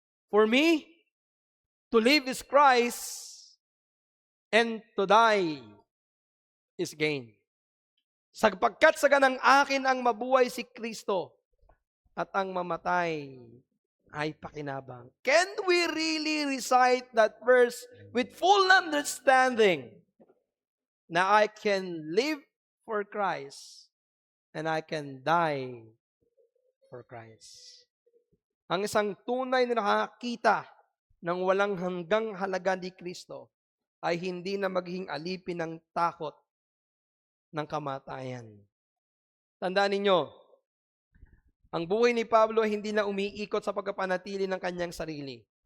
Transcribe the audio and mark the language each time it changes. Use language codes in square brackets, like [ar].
[en] For me, to live is Christ and to die is gain. [tl] Sapagkat sa ganang akin ang mabuhay si Kristo at ang mamatay ay pakinabang. [en] Can we really recite that verse with full understanding na I can live for Christ and I can die for Christ? [tl] Ang isang tunay na nakakita ng walang hanggang halaga ni Kristo ay hindi na magiging alipin ng takot ng kamatayan. Tandaan ninyo, ang buhay ni Pablo ay hindi na umiikot sa pagpapanatili ng kanyang sarili.